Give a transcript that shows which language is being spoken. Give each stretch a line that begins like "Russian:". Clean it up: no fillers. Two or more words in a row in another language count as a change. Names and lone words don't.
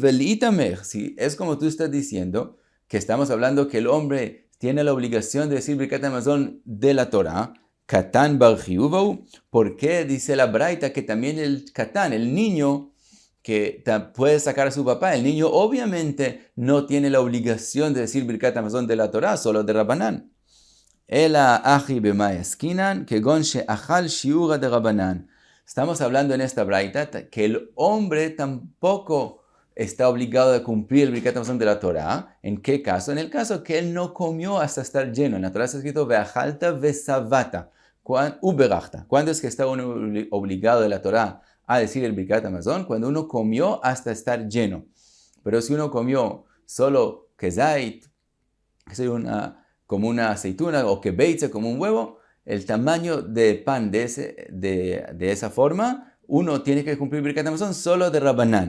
Spanish: Velitamer, si es como tú estás diciendo, que estamos hablando que el hombre tiene la obligación de decir Birkat Hamazon de la Torah,
Hebrew: קטן בר חיובא הוא,
Spanish: ¿por qué dice la braita que también el Katán, el niño, que puede sacar a su papá, el niño obviamente no tiene la obligación de decir Birkat Hamazon de la Torah, solo de Rabanán?
Hebrew: אלא הכא במאי עסקינן כגון שאכל שיעורא דרבנן.
Spanish: Estamos hablando en esta braita que el hombre tampoco está obligado a cumplir el Birkat Hamazon de la Torah. ¿En qué caso? En el caso que él no comió hasta estar lleno. En la Torah está escrito
Hebrew: ואכלת ושבעת וברכת.
Spanish: ¿Cuándo es que está uno obligado de la Torah a decir el Birkat Hamazon? Cuando uno comió hasta estar lleno. Pero si uno comió solo kezait, como una aceituna, o kebeitze, como un huevo, el tamaño de pan de esa forma, uno tiene que cumplir Birkat Hamazon solo de Rabanán.